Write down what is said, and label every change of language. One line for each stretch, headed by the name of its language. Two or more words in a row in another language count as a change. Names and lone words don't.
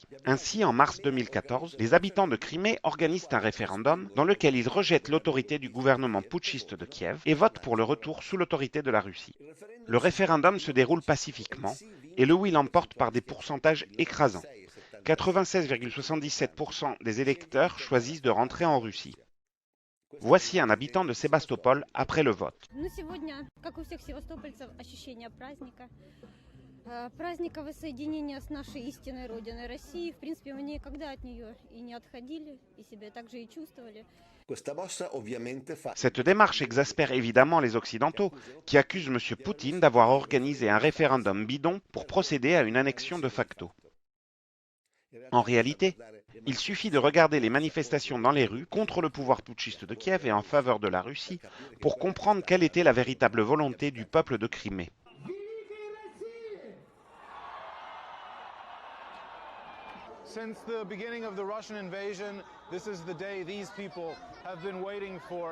French: Ainsi, en mars 2014, les habitants de Crimée organisent un référendum dans lequel ils rejettent l'autorité du gouvernement putschiste de Kiev et votent pour le retour sous l'autorité de la Russie. Le référendum se déroule pacifiquement et le oui l'emporte par des pourcentages écrasants. 96,77% des électeurs choisissent de rentrer en Russie. Voici un habitant de Sébastopol après le vote.
Russian: Праздника воссоединения с нашей истинной родиной России. В принципе, мы никогда от нее и не отходили, и себя так же и чувствовали.
French: Cette démarche exaspère évidemment les Occidentaux, qui accusent M. Poutine d'avoir organisé un référendum bidon pour procéder à une annexion de facto. En réalité, il suffit de regarder les manifestations dans les rues contre le pouvoir putschiste de Kiev et en faveur de la Russie pour comprendre quelle était la véritable volonté du peuple de Crimée.
English: Since the beginning of the Russian invasion, this is the day these people have been waiting for.